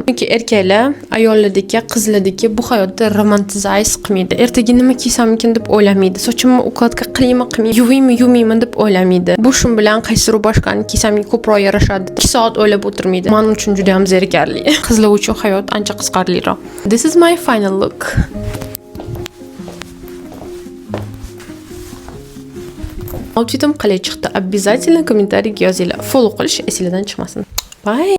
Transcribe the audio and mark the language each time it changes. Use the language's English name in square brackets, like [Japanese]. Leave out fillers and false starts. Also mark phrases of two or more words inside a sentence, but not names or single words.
[Uzbek] Chunki erkaklar ayollardagi, qizlardagi bu hayotda romantizays qilmaydi. Ertaga nima kiysamikin deb o'ylamaydi. Sochimni ukladka qilaymi, yuvaymi deb o'ylamaydi. Bu shun bilan qaysi boshqani kiysam ko'proq yarashadi. 2 soat o'ylab o'tirmaydi. Men uchun juda ham zerikarli. Qizlar uchun hayot ancha qiziqarliroq. [English] This is my final look. [Uzbek] Outfitim qalay chiqdi? Обязательно kommentariyga yozinglar. Follow qilish esingizdan chiqmasin. [English] Bye.